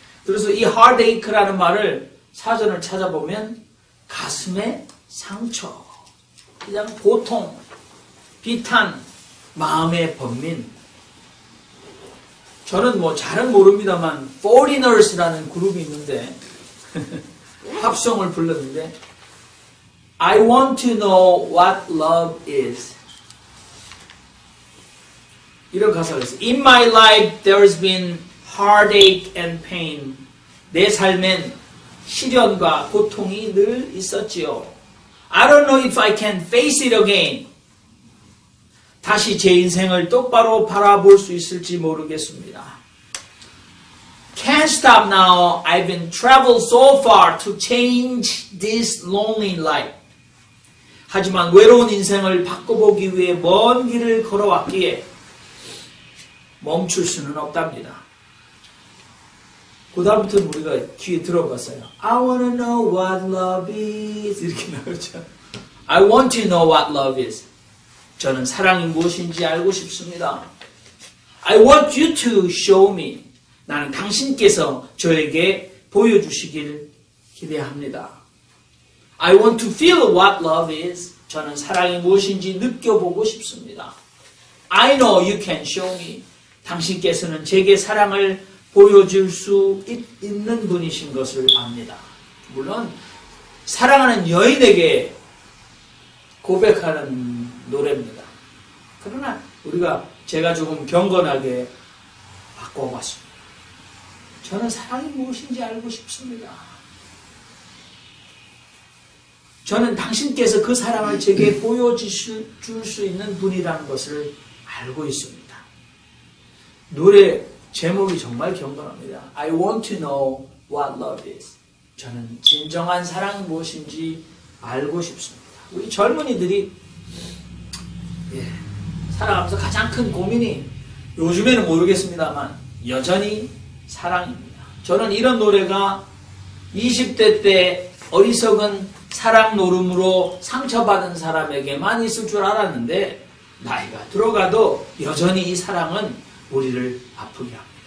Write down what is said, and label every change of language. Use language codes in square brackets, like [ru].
[ko] 그래서 이 heartache라는 말을 사전을 찾아보면 가슴의 상처, 그냥 고통, 비탄, 마음의 번민. 저는 잘은 모릅니다만 Foreigners라는 그룹이 있는데 합성을 불렀는데 [en] I want to know what love is. [ko] 이런 가사가 있어요. [en] In my life there's been heartache and pain. [ko] 내 삶엔 시련과 고통이 늘 있었지요. [en] I don't know if I can face it again. [ko] 다시 제 인생을 똑바로 바라볼 수 있을지 모르겠습니다. [en] Can't stop now. I've been traveled so far to change this lonely life. [ko] 하지만 외로운 인생을 바꿔보기 위해 먼 길을 걸어왔기에 멈출 수는 없답니다. 그 다음부터는 우리가 귀에 들어봤어요. [en] I want to know what love is. [ko] 이렇게 나오죠. [en] I want to know what love is. [ko] 저는 사랑이 무엇인지 알고 싶습니다. [en] I want you to show me. [ko] 나는 당신께서 저에게 보여주시길 기대합니다. [en] I want to feel what love is. [ko] 저는 사랑이 무엇인지 느껴보고 싶습니다. [en] I know you can show me. [ko] 당신께서는 제게 사랑을 보여줄 수 있는 분이신 것을 압니다. 물론 사랑하는 여인에게 고백하는 노래입니다. 그러나 제가 조금 경건하게 바꿔봤습니다. 저는 사랑이 무엇인지 알고 싶습니다. 저는 당신께서 그 사랑을 제게 보여줄 수 있는 분이라는 것을 알고 있습니다. 노래 제목이 정말 경건합니다. [en] I want to know what love is. [ko] 저는 진정한 사랑이 무엇인지 알고 싶습니다. 우리 젊은이들이 살아가면서 가장 큰 고민이 요즘에는 모르겠습니다만 여전히 사랑입니다. 저는 이런 노래가 20대 때 어리석은 사랑 노름으로 상처받은 사람에게만 있을 줄 알았는데 나이가 들어가도 여전히 이 사랑은 우리를 아프게 합니다.